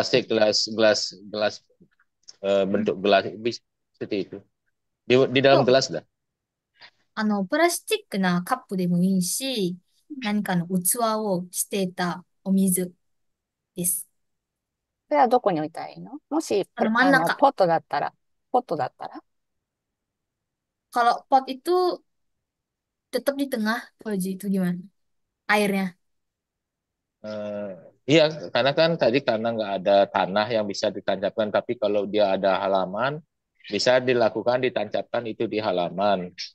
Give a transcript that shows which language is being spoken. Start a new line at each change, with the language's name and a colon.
Indonesian: plastik, gelas bentuk gelas bisa seperti itu. Di dalam
Japanese: と、
Indonesian: gelas dah.
Japanese: プラスチックなカップでもいいし、何かの器をしていたお水です。それはどこに置いたらいいの？もし、真ん中。ポットだったら、ポットだったら、
Indonesian: Kalau pot itu tetap di tengah, Fauzi, itu gimana? Airnya. Eh, iya, karena kan tadi karena nggak ada tanah yang bisa ditancapkan, tapi kalau dia ada halaman, bisa dilakukan ditancapkan itu di halaman.